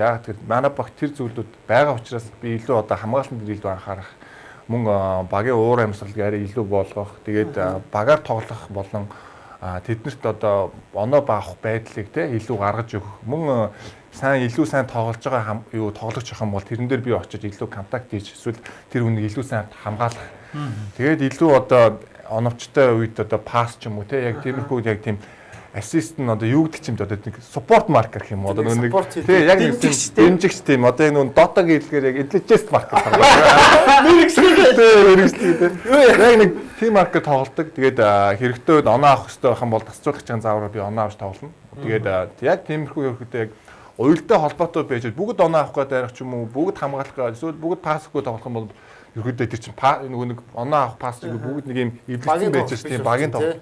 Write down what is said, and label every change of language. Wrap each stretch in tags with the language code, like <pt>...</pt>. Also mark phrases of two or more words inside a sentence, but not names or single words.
<mn>Яг тэр манай баг тэр зүйлүүд байгаа учраас би илүү одоо хамгаалтанд илүү анхаарах, мөн багийн уур амьсгалыг арай илүү болгох, тэгээд багаар тоглох болон тэднэрт одоо оноо баах байдлыг те илүү гаргаж өгөх, мөн илүү сайн тоглож байгаа юу тоглогч ах юм бол тэрэн дээр би очиж илүү контакт хийж эсвэл тэр хүнийг илүү сайн хамгаалах. Тэгээд илүү одоо оновчтой үед одоо пасс ч юм уу те яг тиймэрхүү яг тийм ассист нь одоо юу гэдэг чимд одоо нэг</mn> <en>support marker</en> <mn>гэх юм уу одоо нэг тий яг нэг дэмжигч тийм одоо яг нэг дотагийн хэлгээр яг</mn> <en>intelligence marker</en> <mn>яг нэг</mn> <en>team marker</en> <mn>тоглолдог. Тэгээд хэрэгтэй үед оноо авах хэрэгтэй байх юм бол тасцуулах чанга заавар би оноо авч тоглоно. Тэгээд яг тиймэрхүү хэрэгтэй яг уялдаа холбоотой байж бүгд оноо авах гэдэг арга ч юм уу бүгд хамгаалах гэдэг эсвэл бүгд пасс өгөх тоглох юм бол ерөөдөө тэр чинь нөгөө нэг оноо авах пасс шиг бүгд нэг юм эвлэгцэн байж тийм багийн тоглолт.</mn>